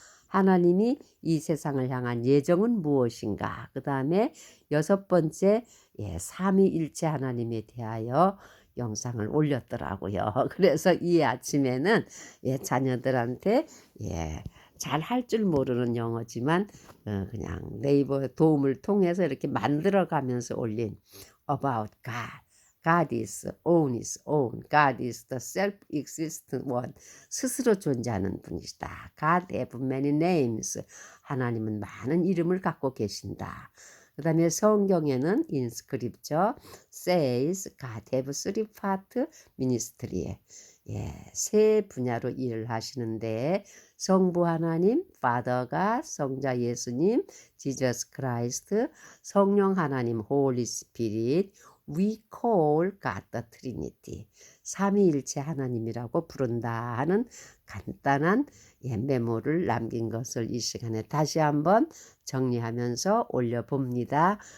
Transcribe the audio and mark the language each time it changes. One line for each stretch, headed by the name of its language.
Korean: 하나님이 이 세상을 향한 예정은 무엇인가, 그 다음에 6번째 삼위일체 하나님에 대하여 영상을 올렸더라고요. 그래서 이 아침에는 자녀들한테 잘 할 줄 모르는 영어지만 그냥 네이버 도움을 통해서 이렇게 만들어 가면서 올린 About God.
English: God is on his own. God is the self-existent one.
Korean: 스스로 존재하는 분이시다.
English: God have many names.
Korean: 하나님은 많은 이름을 갖고 계신다. 그 다음에 성경에는
English: in scripture says God have three part ministry.
Korean: 세 분야로 일을 하시는데 성부 하나님, 파더가, 성자 예수님, 지저스 크라이스트, 성령 하나님, 홀리 스피릿,
English: we call God the Trinity,
Korean: 삼위일체 하나님이라고 부른다 하는 간단한 메모를 남긴 것을 이 시간에 다시 한번 정리하면서 올려봅니다.